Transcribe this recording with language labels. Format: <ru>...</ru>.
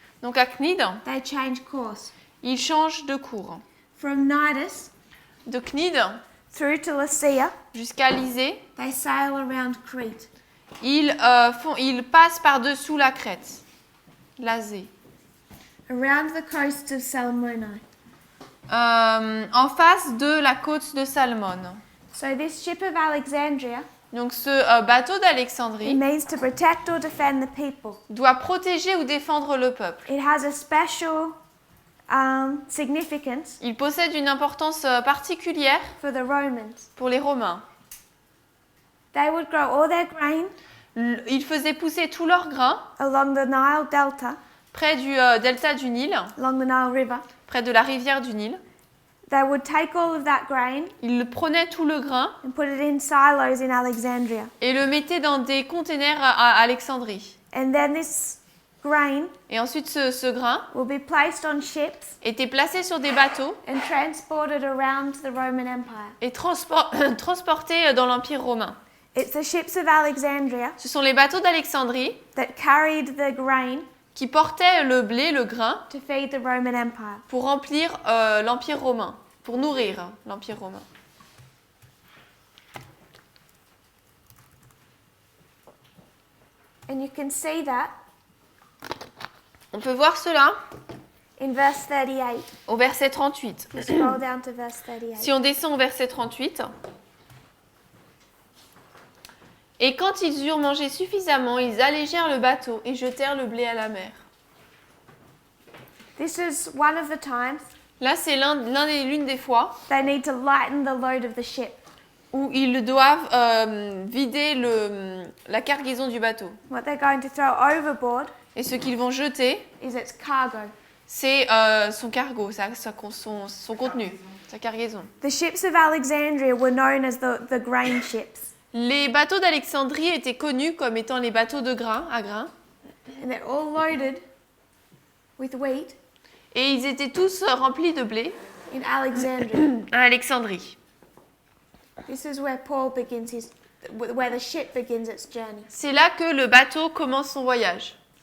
<fr>Donc à Cnide,</fr> <en>they change course.</en> <fr>ils changent de cours.</fr> <en>From Nidus</en> <fr>De Cnide</fr> <en>through to Lycia,</en> <fr>jusqu'à Lysée,</fr> <en>they sail around Crete.</en> <fr>ils passent par-dessous la Crète, l'Azé,</fr> <en>Around the coast of Salmone.</en> <fr>en face de la côte de Salmone.</fr> <en>So this ship of Alexandria,</en> <fr>Donc ce bateau</fr> <en>it</en> <fr>d'Alexandrie</fr> <en>means to protect or defend the people.</en> <fr>doit protéger ou défendre le peuple.</fr> <en>It has a special significance</en> <fr>Il possède une importance particulière</fr> <en>for the Romans.</en> <fr>pour les Romains.</fr> <en>They would grow all their grain</en> <fr>Ils faisaient pousser tout leur grain</fr> <en>along the Nile Delta,</en> <fr>près du delta du Nil,</fr> <en>along the Nile River.</en> <fr>près de la rivière du Nil.</fr> <en>They would take all of that grain</en> <fr>Ils prenaient tout le grain</fr> <en>and put it in silos in Alexandria.</en> <fr>et le mettaient dans des containers à Alexandrie.</fr> <en>And then this grain</en> <fr>Et ensuite, ce grain</fr> <en>will be placed on ships</en> <fr>était placé sur des bateaux</fr> <en>and transported around the Roman Empire.</en> <fr>et transporté dans l'Empire romain.</fr> <en>It's the ships of Alexandria</en> <fr>Ce sont les bateaux d'Alexandrie</fr> <en>that carried the grain</en> <fr>qui portaient le blé, le grain,</fr> <en>to feed the Roman Empire.</en> <fr>pour remplir l'Empire romain, pour nourrir l'Empire romain.</fr> <en>And you can see that</en> <fr>On peut voir cela</fr> <en>in verse 38.</en> <fr>au verset 38.</fr> <en>Scroll down to verse 38.</en> <fr>Si on descend au verset 38. Et quand ils eurent mangé suffisamment, ils allégèrent le bateau et jetèrent le blé à la mer.</fr> <en>This is one of the times</en> <fr>Là, c'est l'une des fois</fr> <en>they need to lighten the load of the ship.</en> <fr>où ils doivent vider la cargaison du bateau.</fr> <en>What they're going to throw overboard</en> <fr>Et ce qu'ils vont jeter,</fr> <en>is its cargo.</en> <fr>c'est son cargo, son contenu, sa cargaison.</fr> <en>The ships of Alexandria were known as the grain ships.</en> <fr>Les bateaux d'Alexandrie étaient connus comme étant les bateaux de grain, à grains.</fr> <en>And they're all loaded with wheat</en> <fr>Et ils étaient tous remplis de blé</fr> <en>in Alexandria.</en> <fr>à Alexandrie.</fr> <en>This is where where the ship begins its journey.</en> <fr>C'est là que le bateau commence son voyage.</fr>